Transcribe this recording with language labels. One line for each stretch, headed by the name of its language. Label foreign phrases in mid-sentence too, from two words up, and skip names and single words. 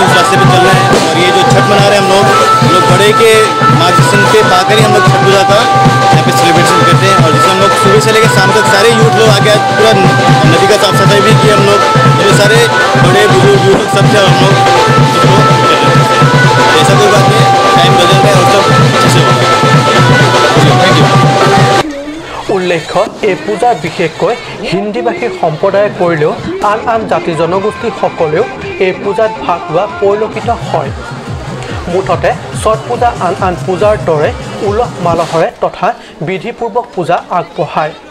Hindi: उस रास्ते पे चल रहे हैं और ये जो छठ मना रहे हैं हम लोग बड़े के मार्गदर्शन पे पाकर ही हम लोग छठ पूजा का यहाँ पे सेलिब्रेशन करते हैं और जिसमें हम लोग सुबह से लेकर शाम तक सारे यूथ लोग आके पूरा नदी का साफ सफाई भी की हम लोग जो सारे बड़े बुजुर्ग यूथ सब से हम लोग ऐसा कोई बात नहीं टाइम बदल रहा है और सब अच्छे से होगा
English: thank you
Assamese: উল্লেখ্য এই পূজা বিশেষকৈ হিন্দীভাষী সম্প্ৰদায়ে কৰিলেও আন আন জাতি জনগোষ্ঠীসকলেও এই পূজাত ভাগ লোৱা পৰিলক্ষিত হয় মুঠতে ছট পূজা আন পূজাৰ দৰে উলহ মালহৰে তথা বিধিপূৰ্বক পূজা আগবঢ়ায়